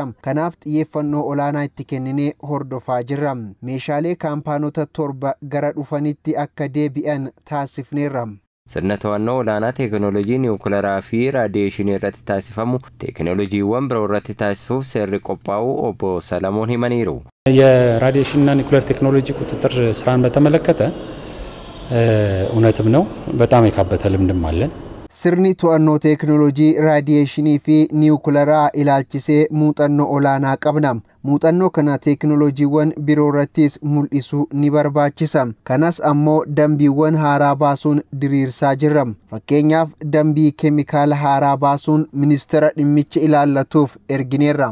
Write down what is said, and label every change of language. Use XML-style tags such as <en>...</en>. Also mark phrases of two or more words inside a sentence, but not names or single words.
<om>Kanaaf xiyyeeffannoo olaanaa itti kenninee hordofaa jirra. Meeshaalee kaampaanota 7 gara dhufanitti akka deebi'an taasifneerra. Sirna to'annoo olaanaa teekinooloojii niwukilaraa fi raadiyeeshinii irratti taasifamu teekinooloojiiwwan biroo irratti taasisuuf seerri qophaa'uu obbo Salamoon himaniiru.</om> <am>የራዲዬሽንና ኒውክሌር ቴክኖሎጂ ቁጥጥር ስራን በተመለከተ እውነትም ነው በጣም የካበተ ልምድም አለን።</am> <om>Sirni to'annoo teekinooloojii raadiyeeshinii fi niwukilaraa ilaalchisee muuxannoo olaanaa qabna. Muuxannoo kana teekinooloojiiwwan biroo irrattis mul'isuu ni barbaachisa. Kanas ammoo dambiiwwan haaraa baasuun diriirsaa jirra. Fakkeenyaaf dambii keemikaala haaraa baasuun ministeera dhimmicha ilaallatuuf ergineerra.</om>